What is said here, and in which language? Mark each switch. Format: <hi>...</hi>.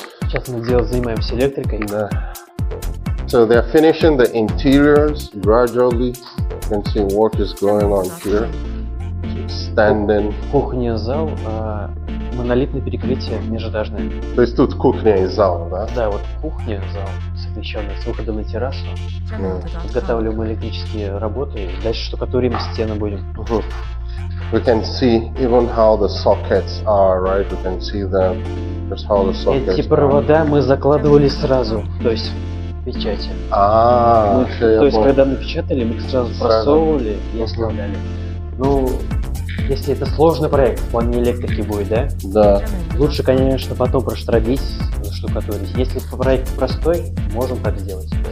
<ru>Сейчас мы занимаемся электрикой.</ru> <en>So they're finishing the interiors gradually. You can see work is going on here. It's standing.</en> <ru>Кухня, зал, монолитное перекрытие межэтажное. То есть тут кухня и зал, да? Да, вот кухня, зал, освещенный, с выходом на террасу. Подготавливаем электрические работы. Дальше штукатурим стены будем.</ru> <en>We can see even how the sockets are, right? We can see them. Just how the sockets</en> <ru>Эти провода мы закладывали сразу, то есть в печати. То есть когда напечатали, мы их сразу просовывали и оставляли. Ну, если это сложный проект в плане электрики будет, да? Да. Лучше, конечно, потом проштробить, штукатурить. Если проект простой, можем так сделать.</ru>